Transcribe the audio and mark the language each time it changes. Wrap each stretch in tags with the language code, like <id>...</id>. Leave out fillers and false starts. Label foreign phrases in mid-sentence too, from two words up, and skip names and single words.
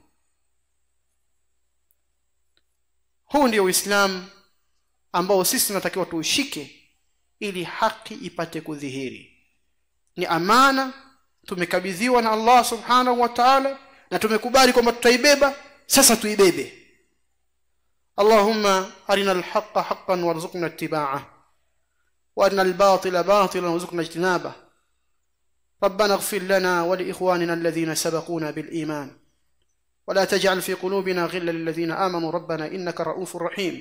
<sw>Huu ndio Uislamu ambao sisi tunatakiwa tuushike ili haki ipate kudhihiri. Ni amana tumekabidhiwa na Allah</sw> <ar>سبحانه وتعالى,</ar> <sw>na tumekubali kwamba tutaibeba. Sasa tuibebe.</sw> <ar>اللهم أرنا الحق حقا وارزقنا اتباعه وأرنا الباطل باطلا وارزقنا اجتنابه. ربنا اغفر لنا ولإخواننا الذين سبقونا بالإيمان ولا تجعل في قلوبنا غلا للذين آمنوا ربنا إنك رؤوف رحيم.</ar>